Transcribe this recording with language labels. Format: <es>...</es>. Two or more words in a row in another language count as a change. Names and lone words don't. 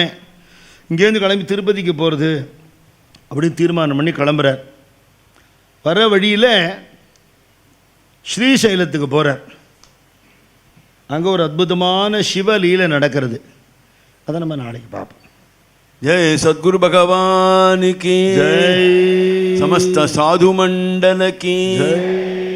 <ta>இங்கேருந்து கிளம்பி திருப்பதிக்கு போகிறது அப்படின்னு தீர்மானம் பண்ணி கிளம்புறார். வர வழியில் ஸ்ரீசைலத்துக்கு போகிறார். அங்கே ஒரு அற்புதமான சிவலீலை நடக்கிறது. அதை நம்ம நாளைக்கு பார்ப்போம்.</ta> <hi>जय सद्गुरु भगवान की जय, समस्त साधु मंडल की जय.</hi>